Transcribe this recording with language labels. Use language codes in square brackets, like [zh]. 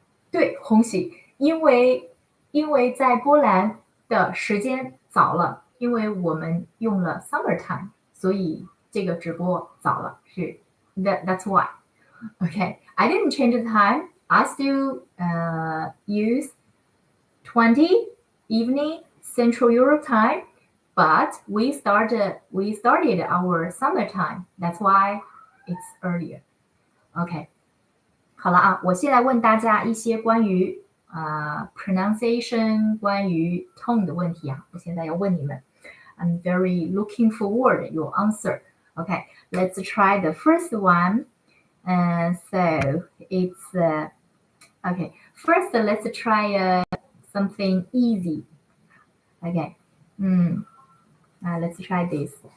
[zh] 对，红喜，因为在波兰的时间早了，因为我们用了 summertime， 所以这个直播早了，是 that's why. [en] Okay, I didn't change the time. I still use 20 evening Central Europe time, but we started our summertime. That's why it's earlier. Okay. [zh] 好了啊，我现在问大家一些关于pronunciation 关于 tone 的问题啊，我现在要问你们。 [en] I'm very looking forward your answer. Okay, let's try the first one. So it's okay. First, let's try something easy. Okay. Let's try this.